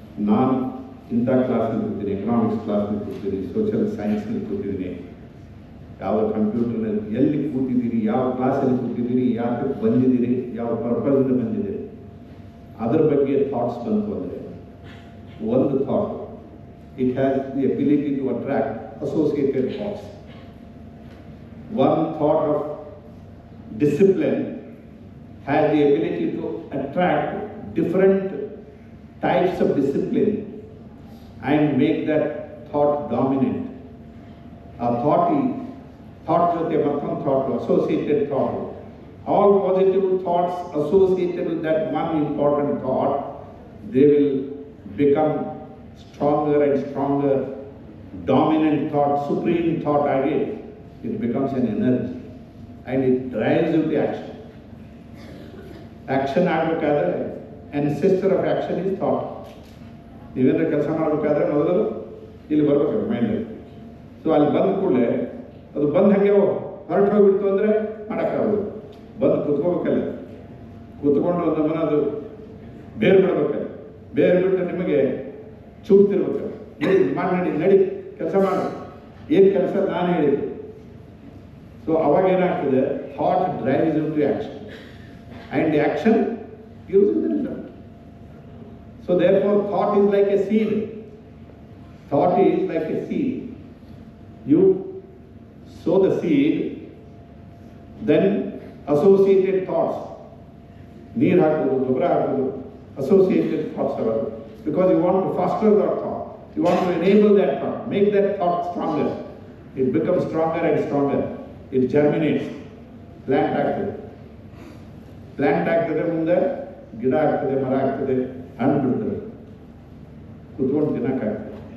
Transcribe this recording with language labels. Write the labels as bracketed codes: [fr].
[kn] ನಾನು ಇಂಥ ಕ್ಲಾಸ್ನಲ್ಲಿ ಕೂತೀನಿ, ಎಕನಾಮಿಕ್ಸ್ ಕ್ಲಾಸ್ನಲ್ಲಿ ಕೂತೀನಿ, ಸೋಷಿಯಲ್ ಸೈನ್ಸ್ನಲ್ಲಿ ಕೂತಿದ್ದೀನಿ, ಯಾವ ಕಂಪ್ಯೂಟರ್ನಲ್ಲಿ ಎಲ್ಲಿ ಕೂತಿದ್ದೀರಿ, ಯಾವ ಕ್ಲಾಸಲ್ಲಿ ಕೂತಿದ್ದೀರಿ, ಯಾಕೆ ಬಂದಿದ್ದೀರಿ, ಯಾವ ಪರ್ಪಸ್ನಿಂದ ಬಂದಿದ್ದೀರಿ, ಅದರ ಬಗ್ಗೆ ಥಾಟ್ಸ್ ಬಂತು ಅಂದರೆ, ಒಂದು thought [en] It has the ability to attract associated thoughts. One thought of discipline has the ability to attract different types of discipline and make that thought dominant. A thought jothe mattond thought, associated thought, all positive thoughts associated with that one important thought, they will become stronger and stronger, dominant thought, supreme thought again. It becomes an energy and it drives you to action. Action ಆಗಬೇಕಾದ್ರೆ ancestor of action is thought. [kn] ನೀವೇನಾದ್ರೂ ಕೆಲಸ ಮಾಡಬೇಕಾದ್ರೆ ಮೊದಲು ಇಲ್ಲಿ ಬರ್ಬೇಕು ಮೈಂಡಲ್ಲಿ. So ಅಲ್ಲಿ ಬಂದ ಕೂಡಲೇ ಅದು ಬಂದು ಹಾಗೆ ಹೊರಟು ಹೋಗ್ಬಿಡ್ತು ಅಂದರೆ ಮಾಡೋಕ್ಕಾಗೋದು. ಬಂದು ಕುತ್ಕೋಬೇಕಲ್ಲ, ಕುತ್ಕೊಂಡು ನಮ್ಮನ್ನ ಅದು ಬೇರೆ ಬಿಡ್ಬೇಕಲ್ಲ, ಬೇರೆ ಬಿಟ್ಟು ನಿಮಗೆ ಚೂಡ್ತಿರ್ಬೇಕು. ನಡಿ ಕೆಲಸ ಮಾಡು, ಏನು ಕೆಲಸ ನಾನು ಹೇಳಿದ್ದು. ಸೊ ಅವಾಗ ಏನಾಗ್ತದೆ, [en] Thought drives you to action and action gives you the result. So therefore thought is like a seed. Thought is like a seed. You sow the seed, then associated thoughts, [kn] ನೀರು ಹಾಕೋದು, ಗೊಬ್ಬರ ಹಾಕೋದು, [en] associated thoughts are, because you want to foster that thought, you want to enable that thought, make that thought stronger, it becomes stronger and stronger, it germinates, plant [kn] ಆಗ್ತದೆ, ಮುಂದೆ ಗಿಡ ಆಗ್ತದೆ, ಮರ ಆಗ್ತದೆ, ಹಣ್ಣು ಬಿಡ್ತದೆ, ಕುತ್ಕೊಂಡು ತಿನ್ನಕ್ಕಾಗ್ತದೆ.